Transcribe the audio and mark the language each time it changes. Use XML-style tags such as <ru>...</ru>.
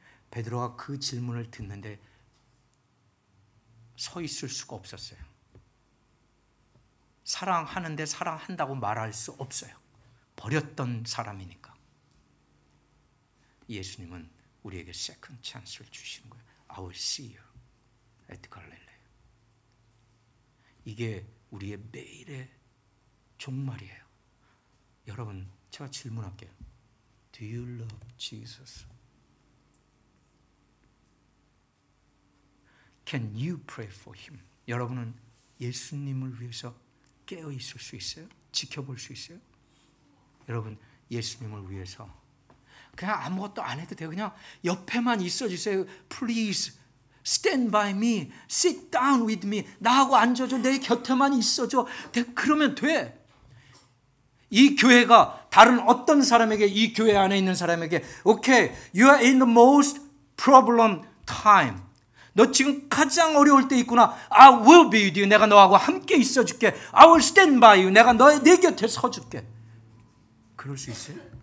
<ko>베드로가 그 질문을 듣는데 서 있을 수가 없었어요. 사랑하는데 사랑한다고 말할 수 없어요. 버렸던 사람이니까. 예수님은 우리에게 세컨드 찬스를 주시는 거예요.</ko> <en>I will see you at Galilee.</en> <ko>이게 우리의 매일의 종말이에요. 여러분, 제가 질문할게요.</ko> <en>Do you love Jesus? Can you pray for him?</en> <ko>여러분은 예수님을 위해서 깨어 있을 수 있어요? 지켜볼 수 있어요? 여러분, 예수님을 위해서 그냥 아무것도 안 해도 돼요. 그냥 옆에만 있어 주세요.</ko> <en>Please stand by me, sit down with me.</en> <ko>나하고 앉아줘. 내 곁에만 있어줘. 그러면 돼. 이 교회가 다른 어떤 사람에게, 이 교회 안에 있는 사람에게</ko> <en>Okay, you are in the most problem time.</en> <ko>너 지금 가장 어려울 때 있구나.</ko> <en>I will be with you.</en> <ko>내가 너하고 함께 있어줄게.</ko> <en>I will stand by you.</en> <ko>내가 내 곁에 서줄게. 그럴 수 있어요?</ko>